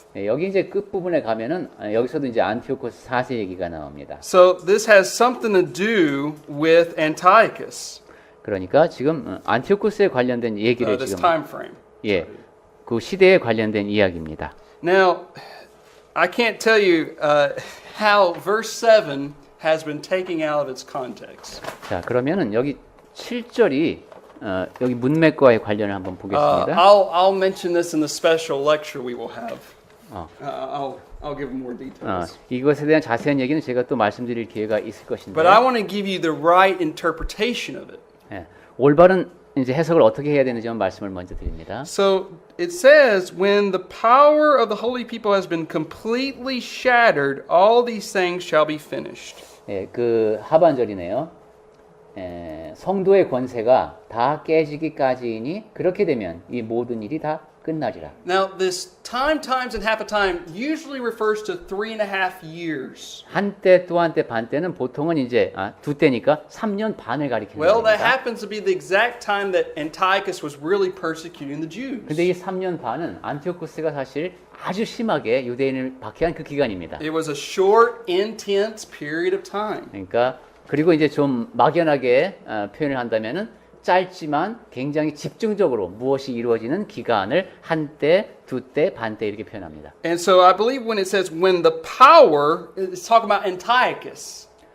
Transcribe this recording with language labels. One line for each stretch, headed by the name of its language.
Korean: 네, 여기 이제 끝 부분에 가면은 여기서도 이제 안티오코스 4세 얘기가 나옵니다.
English: So this has something to do with Antiochus.
Korean: 그러니까 지금 안티오코스에 관련된 얘기를
English: This
Korean: 지금
English: time frame.
Korean: 예, 그 시대에 관련된 이야기입니다.
English: Now, I can't tell you how verse 7 has been taken out of its context.
Korean: 자, 그러면은 여기 7절이 여기 문맥과의 관련을 한번 보겠습니다.
English: I'll mention this in the special lecture we will have. 어. I'll give more details.
Korean: 이것에 대한 자세한 얘기는 제가 또 말씀드릴 기회가 있을 것인데.
English: But I want to give you the right interpretation of it.
Korean: 예, 올바른 이제 해석을 어떻게 해야 되는지 말씀을 먼저 드립니다.
English: So it says, when the power of the holy people has been completely shattered, all these things shall be finished.
Korean: 예, 그 하반절이네요. 성도의 권세가 다 깨지기까지이니 그렇게 되면 이 모든 일이 다 끝나리라.
English: Now, this times, and half a time usually refers to 3.5 years.
Korean: 한때 또 한때 반때는 보통은 이제 두 때니까 3년 반을 가리키는
English: Well, that
Korean: 겁니다.
English: happens to be the exact time that Antiochus was really persecuting the Jews.
Korean: 근데 이 3년 반은 안티오쿠스가 사실 아주 심하게 유대인을 박해한 그 기간입니다.
English: It was a short, intense period of time.
Korean: 그러니까 그리고 이제 좀 막연하게 표현을 한다면은 짧지만 굉장히 집중적으로 무엇이 이루어지는 기간을 한때, 두때, 반때 이렇게 표현합니다.
English: And so I believe when it says when the power, it's talking about Antiochus.